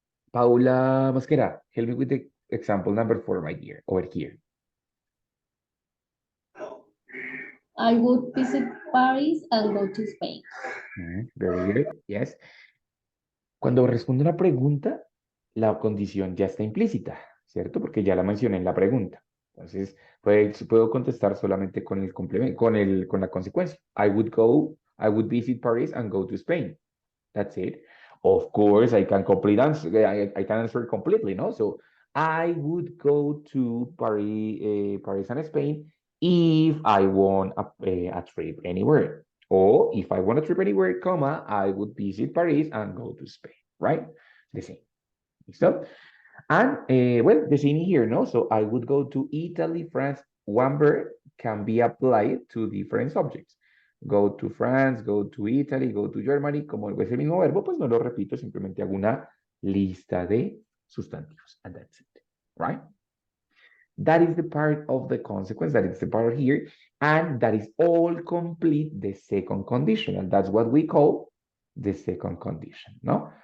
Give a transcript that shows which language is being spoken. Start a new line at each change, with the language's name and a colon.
English: Paula Mosquera, help me with the example number 4 right here, over here. I would visit Paris and go to Spain. Very good. Yes.
Spanish: Cuando respondo una pregunta, la condición ya está implícita, ¿cierto? Porque ya la mencioné en la pregunta. Entonces, puedo contestar solamente con el complemento, con la consecuencia.
English: I would visit Paris and go to Spain. That's it. Of course, I can I can answer completely, no? So I would go to Paris and Spain if I want a trip anywhere. Or if I want a trip anywhere, comma, I would visit Paris and go to Spain, right? The same. So, and well, the same here, no? So I would go to Italy, France. One verb can be applied to different subjects. Go to France, go to Italy, go to Germany.
Spanish: Como es el mismo verbo, pues no lo repito, simplemente hago una lista de sustantivos.
English: And that's it, right? That is the part of the consequence, that is the part here, and that is all complete the second condition, and that's what we call the second condition, no?